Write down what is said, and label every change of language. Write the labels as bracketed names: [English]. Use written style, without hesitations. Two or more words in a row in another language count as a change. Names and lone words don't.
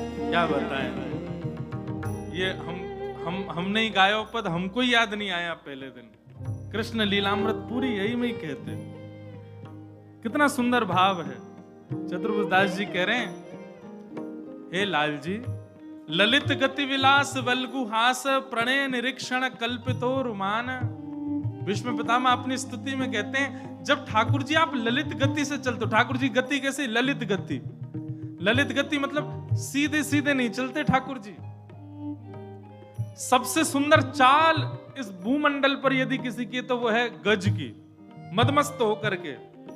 [Hindi] क्या बताएं, ये हमने ही गायो पद, हमको ही याद नहीं आया पहले दिन। कृष्ण लीलामृत पूरी यही में ही कहते, कितना सुंदर भाव है। चतुर्भुज दास जी कह रहे हैं, हे लाल जी, [Sanskrit] ललित गति विलास वल्गु हास, प्रणय निरीक्षण कल्पितो रुमान। [Hindi] विष्णु पितामह अपनी स्तुति में कहते हैं, जब ठाकुर जी आप ललित गति से चलते हो। ठाकुर जी गति कैसे, ललित गति। ललित गति मतलब सीधे सीधे नहीं चलते ठाकुर जी। सबसे सुंदर चाल इस भूमंडल पर यदि किसी की तो वो है गज की, मदमस्त होकर के।